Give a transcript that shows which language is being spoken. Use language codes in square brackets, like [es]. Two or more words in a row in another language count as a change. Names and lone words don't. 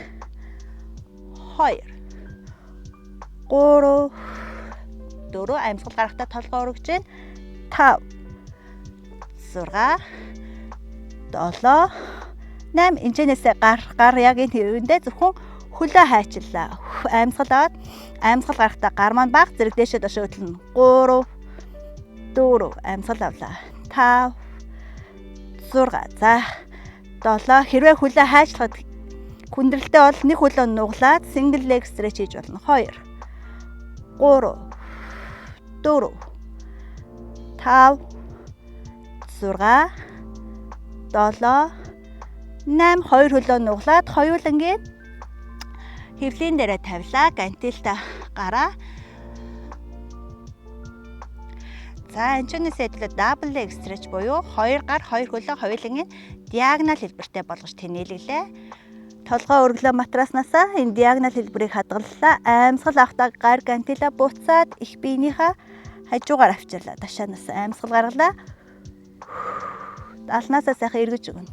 [mn] 3 4 амьсгал гарахтаа толгой өргөж гин 5 6 7 8 энэчнээсээ гар яг энэ хэвэндээ зөвхөн хөлөө хайчлаа. Амьсгал аваад амьсгал гарахтаа гар маань баг зэрэг дээшээ дошоо хөдлөнө. 3 4 амьсгал авлаа. 5 6 за 7 хэрвээ хөлөө хайчлахад хүндрэлтэй бол нэг хөлөө нуглаад [en] single leg stretch [mn] хийж болно. 2 3 4 5 6 7 8 2 хөлөө нуглаад хоёулангийн хэвлийн дээрээ тавилаа. Гантилтаа гараа. За энэчнээс хэдүүлээ [en] double leg stretch [mn] буюу 2 гар 2 хөлөө хоёулангийн диагонал хэлбэртэй болгож тэнээлгэлээ. Толгой өргөлөө матраснасаа энэ диагонал хэлбэрийг хадгаллаа. Амьсгал авахтаа гар гантилаа буцаад их биенийхээ хажуугаар авчирлаа. Ташаанаас амьсгал гаргалаа. Алнаасаа сайхан эргэж өгнө.